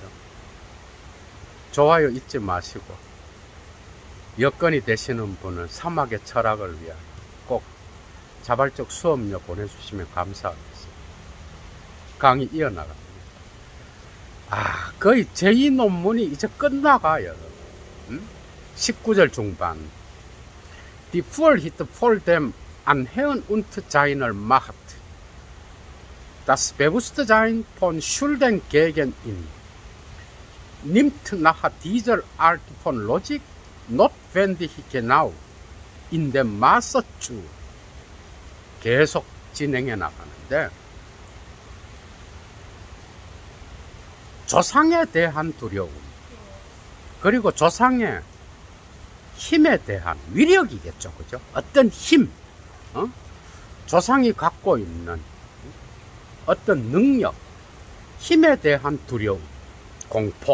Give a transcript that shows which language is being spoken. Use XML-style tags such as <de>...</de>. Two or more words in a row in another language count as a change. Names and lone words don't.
<ko>좋아요 잊지 마시고 여건이 되시는 분은 사막의 철학을 위한 꼭 자발적 수업료 보내주시면 감사하겠습니다. 강의 이어나갑니다. 거의 제2 논문이 이제 끝나가요. 19절 중반</ko> <de>Die Vorhit vor dem Anhören und seiner Macht. Das Bewusstsein von Schulden gegen ihn nimmt nach dieser Art von Logik notwendig genau in dem Maße zu.</de> <ko>계속 진행해 나가는데 조상에 대한 두려움 그리고 조상의 힘에 대한 위력이겠죠, 그죠? 어떤 힘, 조상이 갖고 있는 어떤 능력, 힘에 대한 두려움, 공포.</ko>